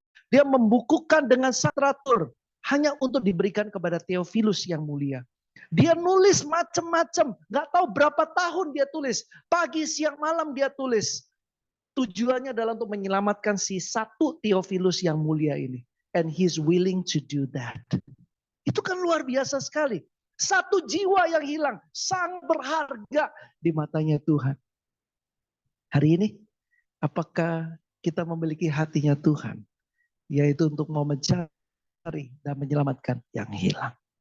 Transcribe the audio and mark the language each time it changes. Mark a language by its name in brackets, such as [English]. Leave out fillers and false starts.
[Indonesian] Dia membukukan dengan teratur hanya untuk diberikan kepada Theophilus yang mulia. Dia nulis macam-macam, nggak tahu berapa tahun dia tulis, pagi, siang, malam dia tulis. Tujuannya adalah untuk menyelamatkan si satu Theophilus yang mulia ini. [English] And he's willing to do that. [Indonesian] Itu kan luar biasa sekali. Satu jiwa yang hilang, sangat berharga di matanya Tuhan. Hari ini, apakah kita memiliki hatinya Tuhan? Yaitu untuk mau mencari dan menyelamatkan yang hilang.